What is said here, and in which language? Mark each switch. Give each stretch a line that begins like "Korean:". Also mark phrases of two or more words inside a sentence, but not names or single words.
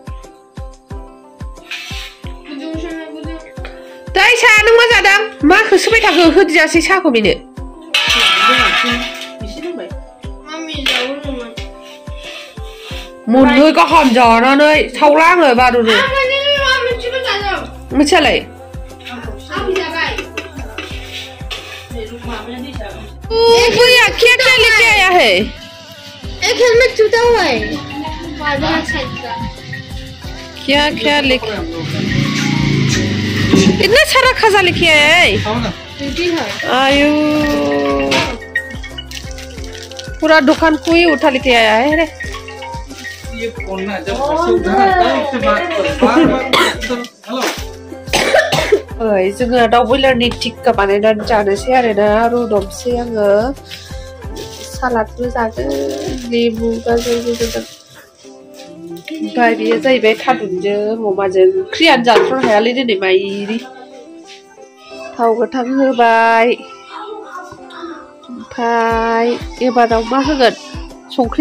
Bodo: दाइसा नों मा जादों मा होसोबाय थाखो होदियासै साहाखौ बेनो मोननै गाहाम जानानै सावला आङो बारुनो मिथियालाय
Hindi: भैया क्या क्या लेके आया है एक हेलमेट टूटा हुआ है क्या क्या लेके इतना सारा खजा लेके आया है आयु पूरा दुकान को ही उठा लेके आया है रे ये फोन ना जब से उठाना था उससे बात करो बार-बार हेलो
Bodo: ओइ जोङो दाउ बयलारनि टिक्का बानायनानै जानोसै आरोना रुदबसै आङो सालादबो जागोन लेबु गाजरबो होगोन ओमफ्राय बेयो जाहैबाय थादुनजों अमाजों ओंख्रियानो जाथ्र'नो हायालै दिनै माइरि थाव गोथां होबाय ओमफ्राय एबाराव मा होगोन संख्रि